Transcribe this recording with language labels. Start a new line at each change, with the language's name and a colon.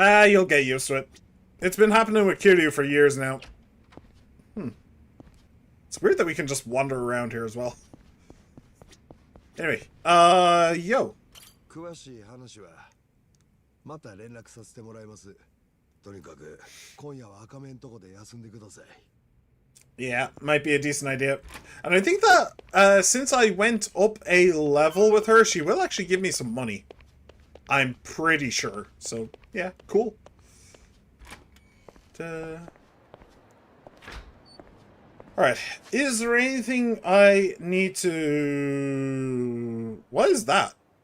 English: You'll get used to it. It's been happening with Kiryu for years now. It's weird that we can just wander around here as well. Anyway, yo.
Japanese: 詳しい話はまた連絡させてもらいます。とにかく今夜は赤目んとこで休んでください。
English: Yeah, might be a decent idea. And I think that since I went up a level with her, she will actually give me some money. I'm pretty sure. So, yeah, cool. Alright, is there anything I need to... What is that?